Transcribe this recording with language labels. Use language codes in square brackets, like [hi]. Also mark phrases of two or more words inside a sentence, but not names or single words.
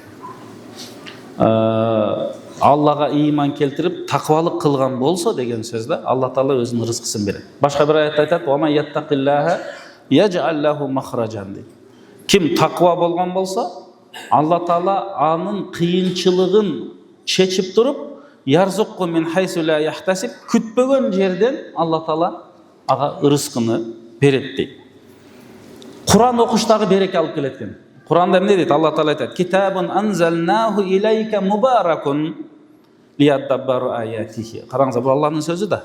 [ky] Аллага ыйман келтирип, такыбалык кылган болсо деген сөз да, Алла Таала өзүнүн рызкысын берет. Башка бир аятта айтат: [ar] "ومن يتق الله يجعل له مخرجا" дейт. [ky] Ким такыба болгон болсо, Алла Таала анын кыйынчылыгын чечип туруп, [ar] يرزقه من حيث لا يحتسب, [ky] күтпөгөн жерден Алла Таала ага рызкыны берет дейт. Куран окуштагы береке алып келет экен. Куранда эмне дейт? [ar] Алла Таала айтат: "كتاب أنزلناه إليك مبارك ليدبروا آياته". [ky] Караңыздар, бул Алланын сөзү да.